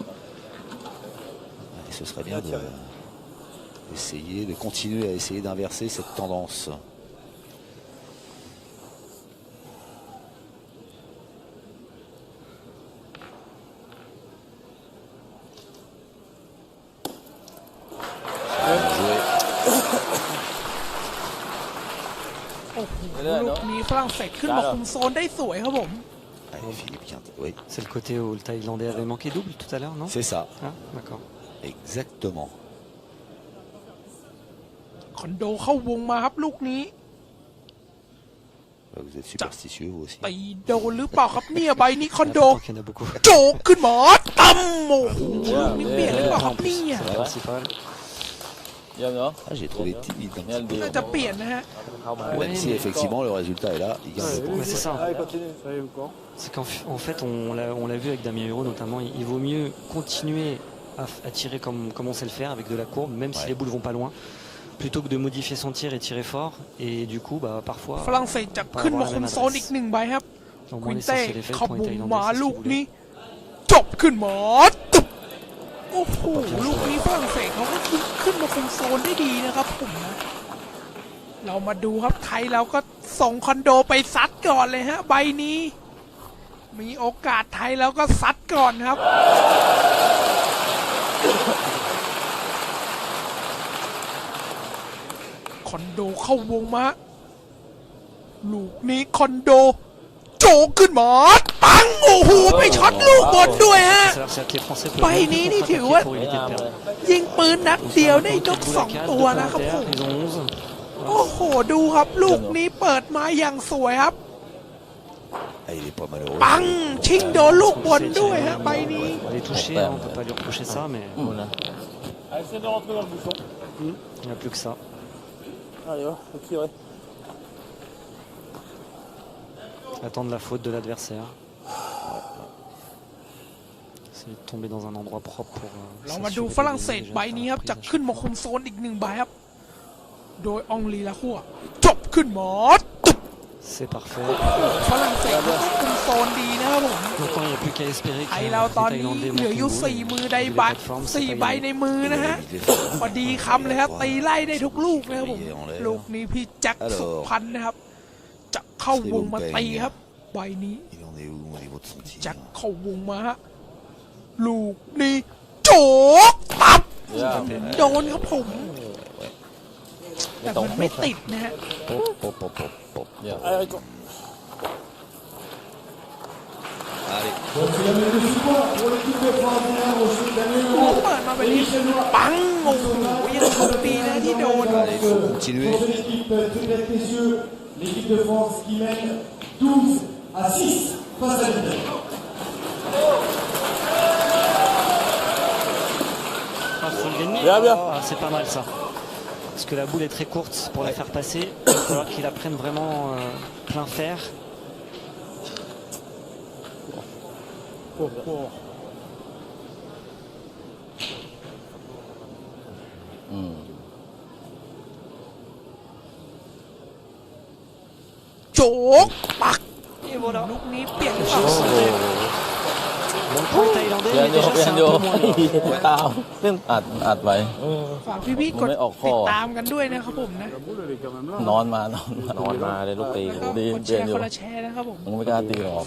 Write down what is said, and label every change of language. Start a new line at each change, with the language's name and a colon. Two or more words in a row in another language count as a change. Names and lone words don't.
French: Et ce serait bien de continuer à essayer d'inverser cette tendance. Bien joué.
Thai: โอ้โหลูกนี้ฝรั่งเศสขึ้นมาคุมโซนได้สวยครับผม
French: Allez, Philippe Quintet, oui, C'est le côté où le Thaïlandais avait manqué double tout à l'heure, non? c'est ça, Ah, d'accord. exactement.
Thai: คอนโดเข้าวงมาครับลูกนี้
French: Vous êtes superstitieux vous aussi.
Thai: ตีโดนหรือเปล่าครับเนี่ยใบนี้คอนโด
French: Attends qu'il y en a beaucoup.
Thai: โจกขึ้นมาตั้มโอ้โหลูกนี้เปลี่ยนหรือเปล่าครับเนี่ย
French: C'est la principale. Bien, non? Ah, j'ai trouvé timide un petit peu.
Thai: น่าจะเปลี่ยนนะฮะ
French: Même si effectivement le résultat est là, il gagne le point. Ouais, c'est ça. Allez, continue. Ça y est encore. C'est qu'en fait, on l'a vu avec Damien Huro notamment, il vaut mieux continuer à tirer comme on sait le faire avec de la courbe, même si les boules vont pas loin, plutôt que de modifier son tir et tirer fort. Et du coup, bah, parfois,
Thai: ฝรั่งเศสจะขึ้นมาคุมโซนอีกหนึ่งใบครับ
French: au
Thai: ควิ
French: moins
Thai: นเต้
French: l'essentiel est fait
Thai: เข้า
French: pour
Thai: ว
French: les
Thai: งมา
French: Thaïlandais.
Thai: ลูกนี้จบขึ้นมาตึบโอ้โหลูกนี้ฝรั่งเศสเขาก็ขึ้นมาคุมโซนได้ดีนะครับผมนะเรามาดูครับไทยเราก็ส่งคอนโดไปซัดก่อนเลยฮะใบนี้ มีโอกาสไทยแล้วก็ซัดก่อนครับ คอนโดเข้าวงมาลูกนี้คอนโดโจกขึ้นมาปังโอ้โหไปช็อตลูกบอลด้วยฮะ
French: C'est-à-dire que les Français peuvent Bah, même il plus est contre-attaquer idiot, pour éviter de perdre.
Thai: ยิงปืนนัดเดียวได้นก
French: Boule
Thai: ส
French: à
Thai: อง
French: quatre,
Thai: ตัว
French: deux
Thai: นะครับผ
French: inter,
Thai: ม
French: ils ont 11.
Thai: โอ้โหดูครับลูกนี้เปิดมาอย่างสวยครับ
French: Ah, il est pas malheureux.
Thai: ปังชิงโดนลูกบอลด้วยฮะใบนี้
French: Elle est touchée, hein, on peut pas lui reprocher ça, mais Allez, essaie de rentrer dans le bouchon. il n'y a plus que ça. Allez, va, faut tirer. Attendre la faute de l'adversaire. Essayer de tomber dans un endroit propre pour.
Thai: เรามาดูฝรั่งเศสใบนี้ครับจะขึ้นมาคุมโซนอีก1ใบครับโดยอองลีลาคัวจบขึ้นหมด
French: C'est parfait.
Thai: ฝรั่งเศสก็คุมโซนดีนะครับผม
French: Maintenant, il n'y a plus qu'à espérer
Thai: ไท
French: que
Thai: ย
French: les
Thai: เราตอนนี้
French: Thaïlandais
Thai: เหลืออยู่
French: montent
Thai: 4 มือใดบัตร4ใบในมือนะฮะพอดีคำเลยครับตีไล่ได้ทุกลูกนะครับผมลูกนี้พี่แจ็คสุพันธ์นะครับจะเข้าวงมาตีครับใบนี้
French: Il en est où au niveau de son tir?
Thai: แจ็คเข้าวงมาฮะลูกนี้โจกตับโดนครับผมแต่มันไม่ติดนะฮะ
French: Pop, pop, pop, pop. Allez,
Thai: โอ้เปิดมาเป็นนี้ปังโอ้โหยังโชคดีนะที่โดน
French: Allez, il faut continuer. Pour cette équipe, toutes mesdames, messieurs, l'équipe de France qui mène 12-6 face à l'Italie. Ah, faut le gagner. Bien, bien. Ah, c'est pas mal ça. Parce que la boule est très courte pour la faire passer. Il va falloir qu'il la prenne vraiment plein fer. Chok Pak. Et voilà.
Thai: ลูกนี้เปลี่ยนฝั่ง
French: Bon point thaïlandais, mais déjà c'est un peu moins là.
Thai: ตามเล่นอัดไว้ ฝากพี่ๆกด ไม่ออกข้ ติ อ ดตามกันด้วยนะครับผมนะ
French: La boule, elle est quand même là.
Thai: นอนมาเลยลูกตี แล้วก็ ดี กดแช เด่น ร์ อยู่ คนละแชร์นะครับผม มึงไม่กล้าตีหรอก